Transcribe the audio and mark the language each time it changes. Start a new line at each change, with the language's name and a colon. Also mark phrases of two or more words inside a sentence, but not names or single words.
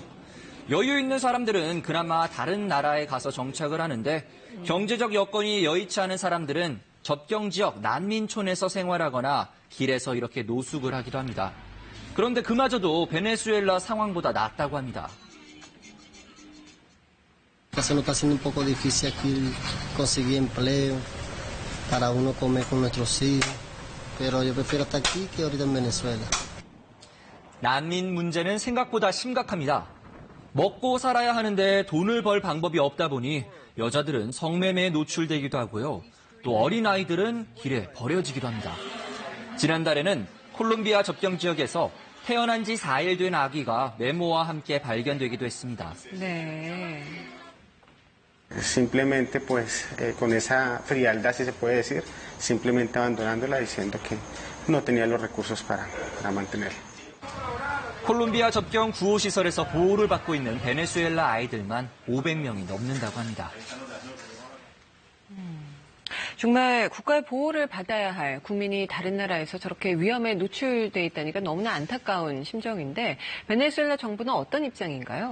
Korean: 여유 있는 사람들은 그나마 다른 나라에 가서 정착을 하는데 경제적 여건이 여의치 않은 사람들은 접경 지역 난민촌에서 생활하거나 길에서 이렇게 노숙을 하기도 합니다. 그런데 그마저도 베네수엘라 상황보다 낫다고 합니다.
Spanish: Se nos está haciendo un poco difícil aquí conseguir empleo para uno comer con nuestros hijos, pero yo prefiero estar aquí que ahorita en Venezuela.
Korean: 난민 문제는 생각보다 심각합니다. 먹고 살아야 하는데 돈을 벌 방법이 없다 보니 여자들은 성매매에 노출되기도 하고요. 또 어린아이들은 길에 버려지기도 합니다. 지난달에는 콜롬비아 접경 지역에서 태어난 지 4일 된 아기가 메모와 함께 발견되기도 했습니다. 네.
Spanish: Simplemente, pues, con esa frialdad, si se puede decir, simplemente abandonándola diciendo que no tenía los recursos para mantenerla.
Korean: 콜롬비아 접경 구호시설에서 보호를 받고 있는 베네수엘라 아이들만 500명이 넘는다고 합니다. 정말 국가의 보호를 받아야 할 국민이 다른 나라에서 저렇게 위험에 노출돼 있다니까 너무나 안타까운 심정인데 베네수엘라 정부는 어떤 입장인가요?